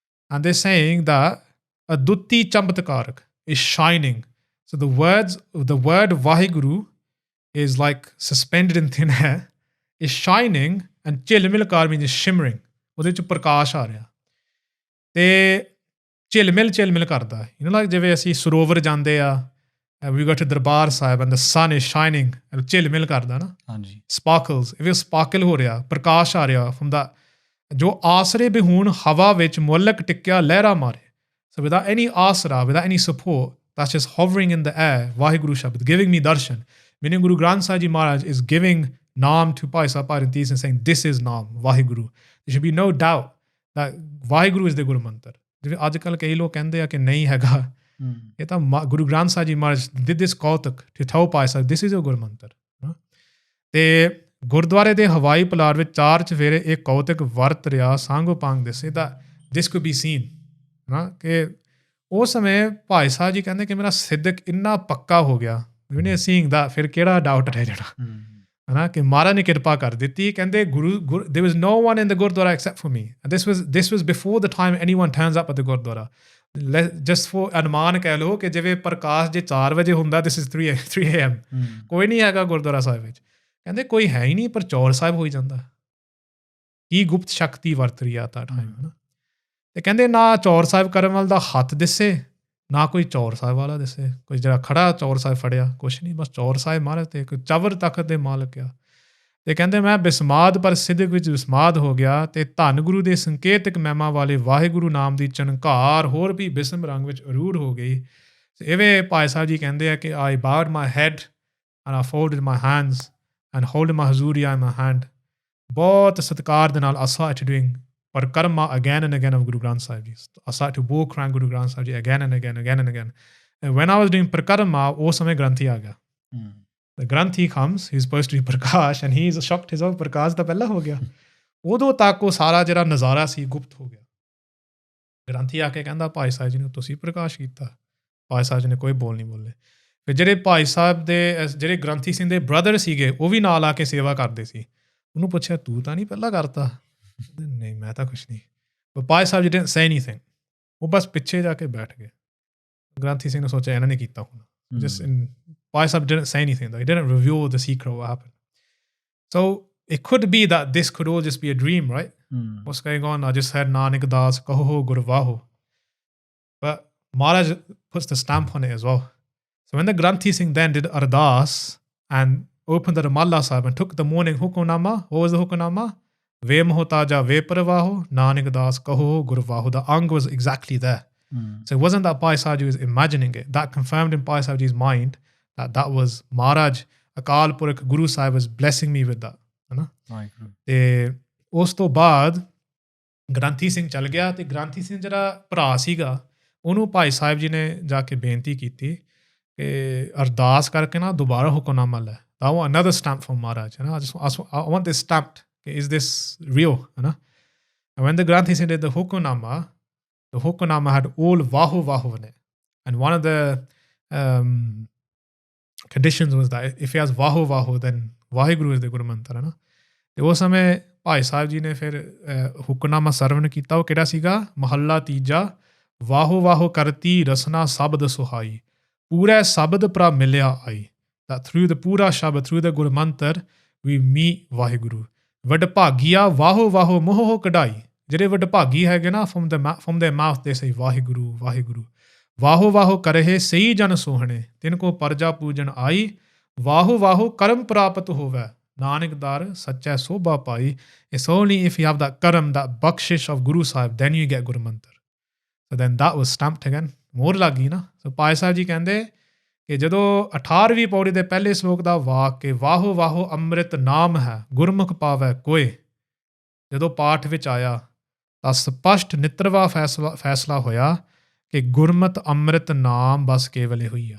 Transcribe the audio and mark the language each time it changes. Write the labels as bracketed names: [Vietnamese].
[English] And they're saying that Adutti Chambatakarak is shining. So the word Vaheguru is like suspended in thin air, is shining, and Chilmilkar means is shimmering. [Punjabi] ਉਹਦੇ 'ਚ ਪ੍ਰਕਾਸ਼ ਆ ਰਿਹਾ ਤੇ ਝਿਲਮਿਲ ਕਰਦਾ. like ਜਿਵੇਂ ਅਸੀਂ ਸਰੋਵਰ ਜਾਂਦੇ ਆ, [English] we go to [Punjabi] Darbar Sahib [English] and the sun is shining, [Punjabi] Jhilmil ਕਰਦਾ ਨਾ. ਹਾਂਜੀ. sparkles, ਇਹ sparkle ਹੋ ਰਿਹਾ, ਪ੍ਰਕਾਸ਼ ਆ ਰਿਹਾ [English] from that. [Punjabi] ਜੋ ਆਸਰੇ ਬਿਹੂਣ ਹਵਾ ਵਿੱਚ ਮੁਅੱਲਕ ਟਿਕਿਆ ਲਹਿਰਾ ਮਾਰੇ. [English] So without any asra, without any support, that's just hovering in the air, Vaheguru Shabad, giving me darshan. Meaning Guru Granth Sahib Ji Maharaj is giving Naam to Bhai Sahib Bhai Randhir and saying, this is Naam, Vaheguru. There should be no doubt that Vaheguru is the Guru Mantra. [Punjabi] ਜਿਵੇਂ ਅੱਜ ਕੱਲ੍ਹ ਕਈ ਲੋਕ ਕਹਿੰਦੇ ਆ ਕਿ ਨਹੀਂ ਹੈਗਾ, ਇਹ ਤਾਂ ਗੁਰੂ ਗ੍ਰੰਥ ਸਾਹਿਬ ਜੀ ਮਹਾਰਾਜ [English] did this [Punjabi] ਕੌਤਕ [English] to tell [Punjabi] Bhai Sahib [English] this is a [Punjabi] ਗੁਰ ਮੰਤਰ। ਤੇ ਗੁਰਦੁਆਰੇ ਦੇ ਹਵਾਈ ਪਲਾਟ ਵਿੱਚ 4 ਚੁਫੇਰੇ ਇਹ ਕੌਤਕ ਵਰਤ ਰਿਹਾ ਸਾਂਗੋ ਪਾਂਗ ਦੱਸੇ ਦਾ [English] this could be seen [Punjabi] ਨਾ, ਕਿ ਉਸ ਸਮੇਂ ਭਾਈ ਸਾਹਿਬ ਜੀ ਕਹਿੰਦੇ ਕਿ ਮੇਰਾ ਸਿੱਧਕ ਇੰਨਾ ਪੱਕਾ ਹੋ ਗਿਆ ਵੀ ਸੀਇੰਗ ਦਾ ਫਿਰ ਕਿਹੜਾ ਡਾਊਟ ਰਹਿ ਜਾਣਾ ਹੈ ਨਾ, ਕਿ ਮਹਾਰਾਜ ਨੇ ਕਿਰਪਾ ਕਰ ਦਿੱਤੀ। ਕਹਿੰਦੇ [English] there was no one in the gurdwara except for me, and this was before the time anyone turns up at the gurdwara. just for [Punjabi] ਅਨੁਮਾਨ ਕਹਿ ਲਓ ਕਿ ਜਿਵੇਂ ਪ੍ਰਕਾਸ਼ ਜੇ 4 ਵਜੇ ਹੁੰਦਾ [English] this is 3 AM, [Punjabi] ਕੋਈ ਨਹੀਂ ਹੈਗਾ ਗੁਰਦੁਆਰਾ ਸਾਹਿਬ ਵਿੱਚ। ਕਹਿੰਦੇ ਕੋਈ ਹੈ ਹੀ ਨਹੀਂ, ਪਰ ਚੌਰ ਸਾਹਿਬ ਹੋਈ ਜਾਂਦਾ। ਕੀ ਗੁਪਤ ਸ਼ਕਤੀ ਵਰਤ ਰਹੀ ਆ ਤਾਂ ਟਾਈਮ ਹੈ ਨਾ। ਤੇ ਕਹਿੰਦੇ ਨਾ ਚੌਰ ਸਾਹਿਬ ਕਰਨ ਵਾਲ ਦਾ ਹੱਥ ਦਿਸੇ, ਨਾ ਕੋਈ ਚੌਰ ਸਾਹਿਬ ਵਾਲਾ ਦਿਸੇ, ਕੋਈ ਜਿਹੜਾ ਖੜਾ ਚੌਰ ਸਾਹਿਬ ਫੜਿਆ, ਕੁਛ ਨਹੀਂ, ਬਸ ਚੌਰ ਸਾਹਿਬ ਮਹਾਰਾਜ ਤੇ ਕੋਈ ਚਵਰ ਤਖਤ ਦੇ ਮਾਲਕ ਆ। ਤੇ ਕਹਿੰਦੇ ਮੈਂ ਬਿਸਮਾਦ ਪਰ ਸਿੱਧਕ ਵਿੱਚ ਬਿਸਮਾਦ ਹੋ ਗਿਆ, ਤੇ ਧੰਨ ਗੁਰੂ ਦੇ ਸੰਕੇਤਕ ਮਹਿਮਾ ਵਾਲੇ ਵਾਹਿਗੁਰੂ ਨਾਮ ਦੀ ਚਣਕਾਰ ਹੋਰ ਵੀ ਬਿਸਮ ਰੰਗ ਵਿੱਚ ਅਰੂੜ ਹੋ ਗਈ। ਇਵੇਂ ਭਾਈ ਸਾਹਿਬ ਜੀ ਕਹਿੰਦੇ ਆ ਕਿ [English] I bowed my head and I folded my hands and holding my Hazuria in my hand, [Punjabi] ਬਹੁਤ ਸਤਿਕਾਰ ਦੇ ਨਾਲ [English] I started doing parikrama again and again of Guru Granth Sahib Ji. I started to walk around Guru Granth Sahib Ji again and again and again. And when I was doing parikrama, [Punjabi] ਉਸ ਸਮੇਂ ਗ੍ਰੰਥੀ ਆ ਗਿਆ। [English] The granthi comes, he's supposed to be prakash, and he is shocked his own prakash [Punjabi] ਤਾਂ ਪਹਿਲਾਂ ਹੋ ਗਿਆ। ਉਦੋਂ ਤੱਕ ਉਹ ਸਾਰਾ ਜਿਹੜਾ ਨਜ਼ਾਰਾ ਸੀ ਗੁਪਤ ਹੋ ਗਿਆ। ਗ੍ਰੰਥੀ ਆ ਕੇ ਕਹਿੰਦਾ ਭਾਈ ਸਾਹਿਬ ਜੀ ਨੂੰ ਤੁਸੀਂ ਪ੍ਰਕਾਸ਼ ਕੀਤਾ। ਭਾਈ ਸਾਹਿਬ ਜੀ ਨੇ ਕੋਈ ਬੋਲ ਨਹੀਂ ਬੋਲੇ। ਫਿਰ ਜਿਹੜੇ ਭਾਈ ਸਾਹਿਬ ਦੇ ਜਿਹੜੇ ਗ੍ਰੰਥੀ ਸਿੰਘ ਦੇ ਬ੍ਰਦਰ ਸੀਗੇ ਉਹ ਵੀ ਨਾਲ ਆ ਕੇ ਸੇਵਾ ਕਰਦੇ ਸੀ। ਉਹਨੂੰ ਪੁੱਛਿਆ ਤੂੰ ਤਾਂ ਨਹੀਂ ਪਹਿਲਾਂ ਕਰਤਾ? ਨਹੀਂ ਮੈਂ ਤਾਂ ਕੁਛ ਨਹੀਂ। Bhai Sahib ji [English] didn't say anything, [Punjabi] ਉਹ ਬਸ ਪਿੱਛੇ ਜਾ ਕੇ ਬੈਠ ਗਏ। ਗ੍ਰੰਥੀ ਸਿੰਘ ਨੇ ਸੋਚਿਆ ਇਹਨਾਂ ਨੇ ਕੀਤਾ ਹੋਣਾ। [English] Bhai Sahib didn't say anything, he didn't reveal the secret of what happened. So it could be that this could all just be a dream, right? What's going on? I just heard Nanak Das kaho gurvaho, but Maharaj puts the stamp on it as well. So when the Granthi Singh then did Ardas and opened the Ramalla Sahib and took the morning Hukamnama, what was the Hukamnama? [Punjabi] Ve Mohotaja Ve Paravaho, Nanak Das Kaho Gurvaho. [English] The Ang was exactly there. So it wasn't that Bhai Sahib Ji was imagining it. That confirmed in Bhai Sahib Ji's mind that was Maharaj, Akal Purakh, Guru Sahib was blessing me with that. [Punjabi] ਤੇ ਉਸ ਤੋਂ ਬਾਅਦ ਗ੍ਰੰਥੀ ਸਿੰਘ ਚੱਲ ਗਿਆ, ਤੇ ਗ੍ਰੰਥੀ ਸਿੰਘ ਜਿਹੜਾ ਭਰਾ ਸੀਗਾ ਉਹਨੂੰ ਭਾਈ ਸਾਹਿਬ ਜੀ ਨੇ ਜਾ ਕੇ ਬੇਨਤੀ ਕੀਤੀ ਕਿ ਅਰਦਾਸ ਕਰਕੇ ਨਾ ਦੁਬਾਰਾ ਹੁਕਮਨਾਮਾ ਲੈ। [English] I want another stamp from Maharaj. I want this stamped. Is this real? And when the Granthi Singh did the Hukamnama had all Vahu Vahu in it. And one of the conditions was that if he has Vahu Vahu, then Vaheguru is the Guru Mantra. [Punjabi] ਤੇ ਉਸ ਸਮੇਂ ਭਾਈ ਸਾਹਿਬ ਜੀ ਨੇ ਫਿਰ ਹੁਕਮਨਾਮਾ ਸਰਵਣ ਕੀਤਾ। ਉਹ ਕਿਹੜਾ ਸੀਗਾ? ਮਹੱਲਾ ਤੀਜਾ, ਵਾਹੋ ਵਾਹੋ ਕਰਤੀ ਰਸਨਾ ਸ਼ਬਦ ਸੁਹਾਈ, ਪੂਰਾ ਸ਼ਬਦ ਪ੍ਰਭ ਮਿਲਿਆ ਆਈ। [English] That through the pura Shabad, through the Guru Mantar, we meet Vaheguru. [Punjabi] Vadbhagiya Vaho Vaho Moho Kadai. ਜਿਹੜੇ ਵਡਭਾਗੀ ਹੈਗੇ ਨਾ [English] from their mouth they say [Punjabi] Waheguru Waheguru. ਵਾਹੋ ਵਾਹੋ ਕਰਹਿ ਸਹੀ ਜਨ ਸੋਹਣੇ, ਤਿਨ ਕੋ ਪਰਜਾ ਪੂਜਨ ਆਈ। ਵਾਹੋ ਵਾਹੋ ਕਰਮ ਪ੍ਰਾਪਤ ਹੋਵੇ, ਨਾਨਕ ਦਰ ਸੱਚਾ ਸੋਭਾ ਪਾਈ। [English] It's only if you have that karam, that bakshish of Guru Sahib, then you get Guru Mantar. So then that was stamped again. [Punjabi] ਮੋਹਰ ਲੱਗ ਗਈ ਨਾ। ਸੋ ਭਾਈ ਸਾਹਿਬ ਜੀ ਕਹਿੰਦੇ ਕਿ ਜਦੋਂ 18ਵੀਂ ਪੌੜੀ ਦੇ ਪਹਿਲੇ ਸ਼ਲੋਕ ਦਾ ਵਾਕ ਕਿ ਵਾਹੋ ਵਾਹੋ ਅੰਮ੍ਰਿਤ ਨਾਮ ਹੈ ਗੁਰਮੁਖ ਪਾਵੈ ਕੋਏ, ਜਦੋਂ ਪਾਠ ਵਿੱਚ ਆਇਆ ਤਾਂ ਸਪਸ਼ਟ ਨਿਤਰਵਾ ਫੈਸਲਾ ਹੋਇਆ ਕਿ ਗੁਰਮਤਿ ਅੰਮ੍ਰਿਤ ਨਾਮ ਬਸ ਕੇਵਲ ਹੋਈ ਆ।